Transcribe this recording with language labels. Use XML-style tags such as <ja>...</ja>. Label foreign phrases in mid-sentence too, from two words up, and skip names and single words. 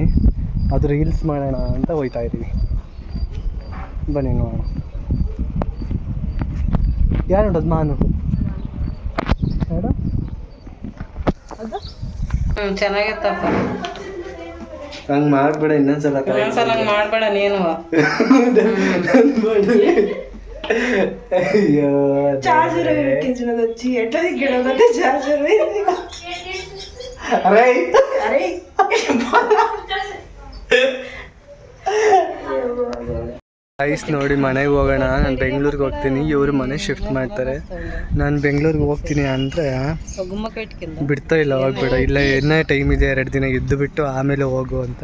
<kn>ಅದು ರೀಲ್ಸ್ ಮಾಡೋಣ ಅಂತ ಹೋಗ್ತಾ ಇದ್ದೀವಿ. ಬನ್ನಿ ನೋಡೋಣ. ಯಾರು ನೋಡೋದು? ಮಾನು ಚೆನ್ನಾಗಿತ್ತಪ್ಪ. ಹಂಗೆ ಮಾಡಬೇಡ, ಇನ್ನೊಂದ್ಸಲ ಮಾಡಬೇಡ ನೀನು.</kn> <te>అయ్యో చార్జర్ ఎక్కించినది వచ్చి ఎట్లా దిగ్గడంటే చార్జర్ అరే అరే</te> <kn>ಐಸ್ ನೋಡಿ ಮನೆಗೆ ಹೋಗೋಣ. ನಾನು ಬೆಂಗಳೂರಿಗೆ ಹೋಗ್ತೀನಿ, ಇವರು ಮನೆ ಶಿಫ್ಟ್ ಮಾಡ್ತಾರೆ. ನಾನು ಬೆಂಗಳೂರಿಗೆ ಹೋಗ್ತೀನಿ ಅಂದರೆ ಬಿಡ್ತಾ ಇಲ್ಲ, ಹೋಗ್ಬೇಡ, ಇಲ್ಲ ಏನೇ ಟೈಮ್ ಇದೆ 2 ದಿನ ಇದ್ದು ಬಿಟ್ಟು ಆಮೇಲೆ ಹೋಗು ಅಂತ.</kn>